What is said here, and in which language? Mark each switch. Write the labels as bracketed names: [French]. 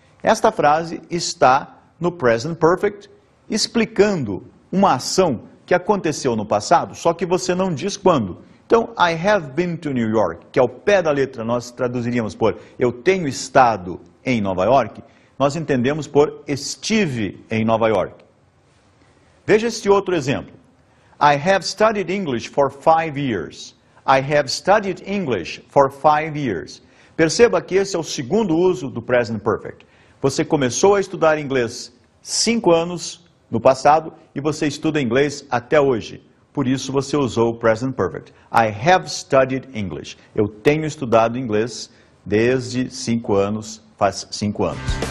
[Portuguese] Esta frase está no Present Perfect, explicando uma ação que aconteceu no passado, só que você não diz quando. Então, [English] I have been to New York, [Portuguese] que ao pé da letra nós traduziríamos por eu tenho estado em Nova York, nós entendemos por estive em Nova York. Veja este outro exemplo. [English] I have studied English for 5 years. I have studied English for 5 years. [Portuguese] Perceba que esse é o segundo uso do Present Perfect. Você começou a estudar inglês 5 anos no passado e você estuda inglês até hoje. Por isso você usou o Present Perfect. [English] I have studied English. [Portuguese] Eu tenho estudado inglês desde 5 anos, faz 5 anos.